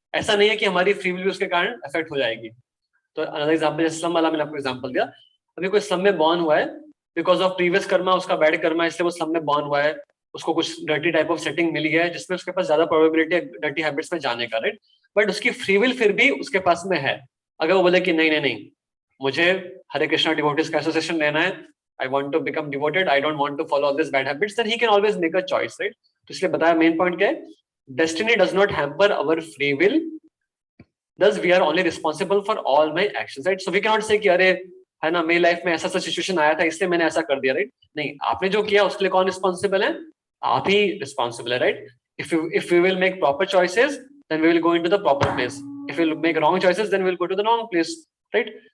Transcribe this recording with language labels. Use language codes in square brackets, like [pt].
[hi] ऐसा नहीं है कि हमारी फ्री विल भी उसके कारण अफेक्ट हो जाएगी. तो अनदर एग्जांपल, स्लम वाला मैंने आपको एग्जांपल दिया. अभी कोई स्लम में बॉर्न हुआ है, बिकॉज ऑफ प्रीवियस कर्मा, उसका बैड कर्मा, इसलिए वो स्लम में बॉर्न हुआ है, उसको कुछ डर्टी टाइप ऑफ सेटिंग मिली है जिसमें उसके पास ज्यादा प्रोबेबिलिटी है डर्टी हैबिट्स में जाने का, राइट? बट उसकी फ्री विल फिर भी उसके पास में है. अगर वो बोले कि नहीं, मुझे हरे कृष्णा डिवोटीज का एसोसिएशन लेना है, [en] I want to become devoted, I don't want to follow all these bad habits, then he can always make a choice, right? [hi] तो इसलिए बताया मेन पॉइंट क्या है, [en] destiny does not hamper our free will, thus we are only responsible for all my actions, right? So we cannot say [hi] कि अरे है ना, मेरी लाइफ में ऐसा सिचुएशन आया था इसलिए मैंने ऐसा कर दिया, राइट? नहीं, आपने जो किया उसके लिए कौन रिस्पॉन्सिबल है? आप ही रिस्पॉन्सिबल है, right? [en] If we will make proper choices, then we will go into the proper place. If we will make wrong choices, then we will go to the wrong place, right?